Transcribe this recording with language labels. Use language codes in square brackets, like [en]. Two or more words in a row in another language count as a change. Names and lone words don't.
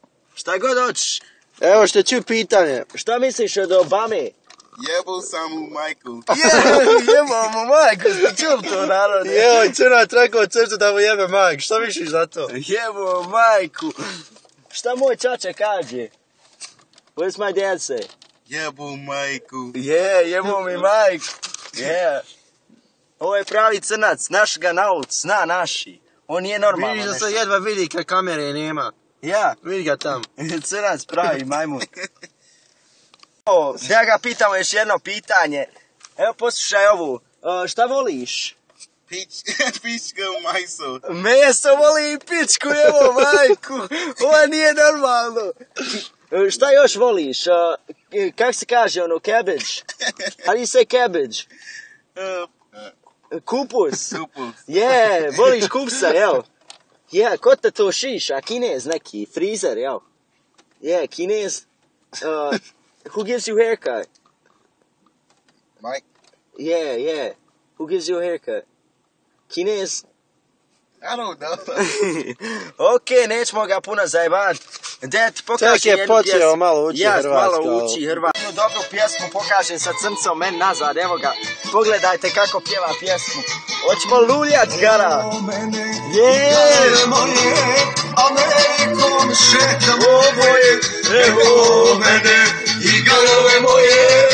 [hr] Šta god hoćeš. Evo što ću pitanje. Šta misliš od Obame? Jebo sam u majku. Jebo mu majku, ste čuli to narode? Evo, Crnac rekao crcu da mu jebe majku, šta misliš za to? Jebo majku. Šta moj čača kaže? [en] What's my dad say? [hr] Jebo majku. Jebo mi majku. Ovo je pravi crnac, našega na ulicu, zna naši. On nije normalno. Vidiš da se jedva vidi kad kamere nema. Ja. Vidi ga tam. Crnac pravi majmun. Da ga pitamo još jedno pitanje. Evo poslušaj ovu. Šta voliš? Pička u majsu. Meso voli i pičku, evo majku. Ovo nije normalno. Šta još voliš? Kak se kaže ono, [en] cabbage? How do you say cabbage? [hr] Kupus. Voliš kupsa, jel? Ko te to šiša? Kinez neki, frizer, jel? Kinez. [en] Who gives you a haircut? Mike? Who gives you a haircut? Kinez? I don't know. [hr] Ok, nećemo ga puno zajebati. Da ti pokažem tek je počeo malo uči hrvatska. Malo uči hrvatska. Jednu dobru pjesmu pokažem sa crncom meni nazad, evo ga. Pogledajte kako pjeva pjesmu. Hoćemo luljat, gara. Amerikom šetam oboje, evo mene i garove moje.